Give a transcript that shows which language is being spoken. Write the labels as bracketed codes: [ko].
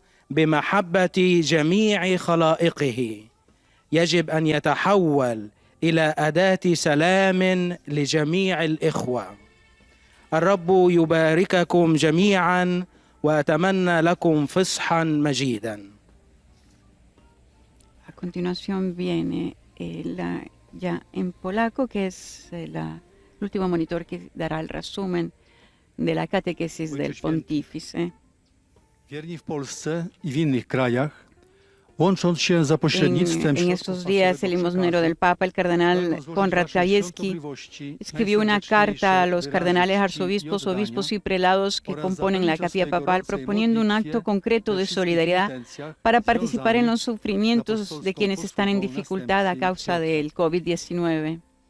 [ar] بمحبة جميع خلائقه يجب أن يتحول إلى أداة سلام لجميع الإخوة. الرب يبارككم جميعا وأتمنى لكم فصحا مجيدا. [es] A continuación viene ya en polaco, que es el último monitor que dará el resumen de la catequesis del pontífice. [pl] Wierni w Polsce i w innych krajach, łącząc się za pośrednictwem [es] En estos días, el limosnero del Papa, el cardenal Konrad Krajewski, escribió una carta a los cardenales, arzobispos, obispos y prelados que componen la capilla papal, proponiendo un acto concreto de solidaridad para participar en los sufrimientos de quienes están en dificultad a causa del COVID-19.